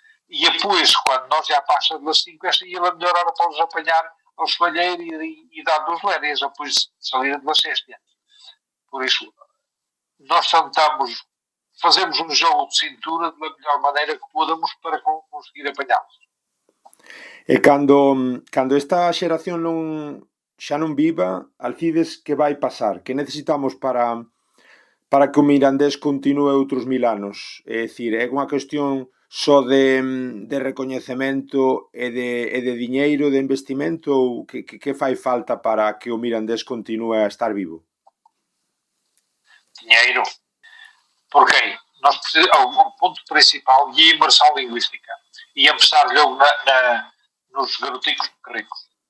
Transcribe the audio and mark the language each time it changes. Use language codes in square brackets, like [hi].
[pt] E depois, quando nós já passamos das 5, esta é a melhor hora para os apanhar ao espalheiro e dar-nos lérias, depois de sair da sexta. Por isso, nós tentamos, fazemos um jogo de cintura da melhor maneira que podemos para conseguir apanhá-los. [gl] E cando esta xeración xa non viva, Alcides, que vai pasar? Que necesitamos para que o mirandés continue outros 1000 anos? É dicir, é unha cuestión só de recoñecemento e de diñeiro, de investimento, ou que fai falta para que o mirandés continue a estar vivo? [pt] Dinheiro. Porque o ponto principal é a imersão linguística. E começar logo nos garoticos ricos.